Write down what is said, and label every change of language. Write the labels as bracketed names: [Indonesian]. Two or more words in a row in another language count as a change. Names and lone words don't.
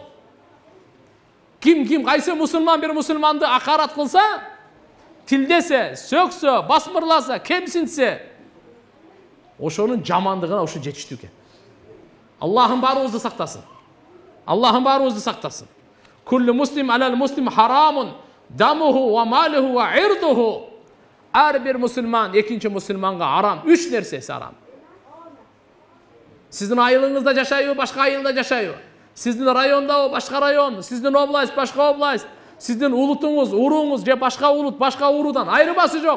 [Kyrgyz] Ким кайсы мусулман бир мусулманды акарат кылса, тилдесе, сөксө, басмырласа, кемсинтсе, ошонун жамандыгына ушу жетиштүү экен. Аллахым баарыбызды сактасын. Аллахым баарыбызды сактасын. [Arabic] كل مسلم على المسلم حرام دمه وماله وعرضه. [Kyrgyz] Ар бир мусулман экинчи мусулманга арам, 3 нерсеси арам. Сиздин айылыңызда жашайбы, башка айылда жашайбы? Сиздин райондабы, башка район, сиздин область, башка область, сиздин улутуңуз, уруңуз же башка улут, башка урудан айырмасы жок.